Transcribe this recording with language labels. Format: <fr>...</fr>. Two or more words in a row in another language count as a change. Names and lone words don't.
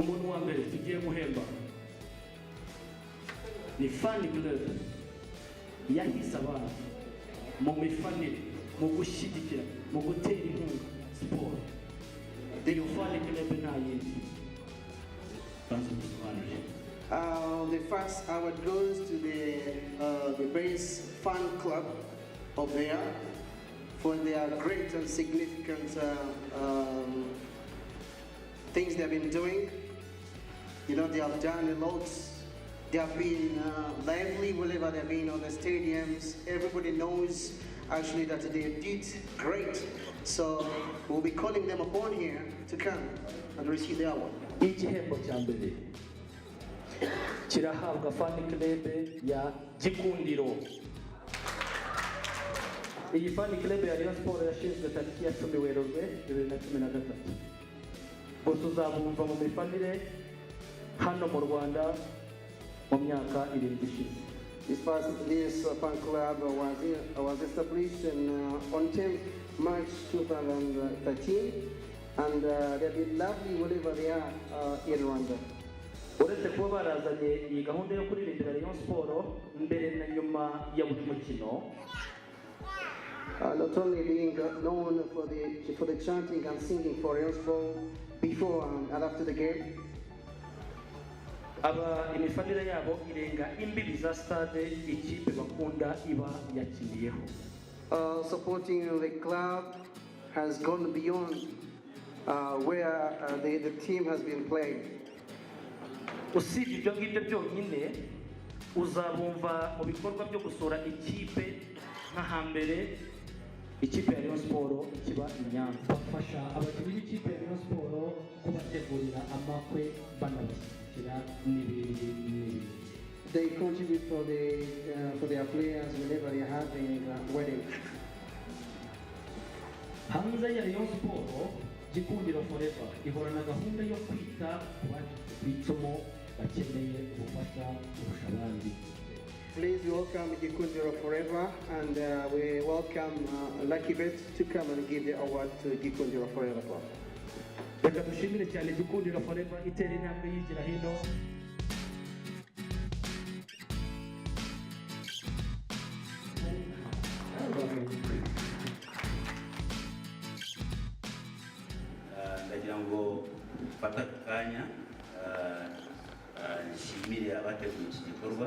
<rw>wa mbere tugiye guhemba ni Fan Club yahise abantu mu mifanire, mu gushyigikira, mu gutera inkunga siporo. Iyo Fan Club nta yindi.</rw> <en>The first award goes to the Base Fan Club of there for their great and significant things they've been doing. You know, they have done a lot. They have been lively wherever they've been on the stadiums. Everybody knows actually that they did great. So we'll be calling them upon here to come and receive the award.</en> <rw>Igihembo cya mbere kirahabwa Fan Club ya Gikundiro. Iyi Fan Club ya Rayon Sport yashinzwe tariki ya 10 Werurwe 2013. Gusa uzabumva mu mifanire hano mu Rwanda mu myaka 7 ishize.</rw> <en>This fan club was established on 10 March 2013, and they've been lovely wherever they are in Rwanda.</en> <rw>Uretse kuba barazanye iyi gahunda yo kuririmbira Rayon Sport mbere na nyuma ya buri mukino,</rw> <en>not only being known for the chanting and singing for Rayon Sport before and after the game,</en> <rw>aba imifanire yabo irenga imbibi za stade ikipe bakunda iba yakiriyeho.</rw> <en>Supporting the club has gone beyond where the team has been playing.</en> <rw>Usibye ibyo ngibyo byonyine uzabumva mu bikorwa byo gusura ikipe nka hambere ikipe ya Rayon Sport kiba Inyanza. Bafasha abakinnyi b'ikipe ya Rayon Sport kubategurira amakwe banabashyigikira n'ibindi.</rw> <en>They contribute for their players whenever they are having weddings.</en> <rw>Hanze ya Rayon Sport, Gikundiro Forever ihorana gahunda yo kwita ku bacitse ku icumu bakeneye ubufasha kurusha abandi.</rw> <en>Please welcome Gikundiro Forever, and we welcome Lucky Bet to come and give the award to Gikundiro Forever Club.</en> <rw>Reka dushimire cyane Gikundiro Forever itera intambwe yigira hino. Ndagira ngo fata kanya nshimire abateguye iki gikorwa.</rw>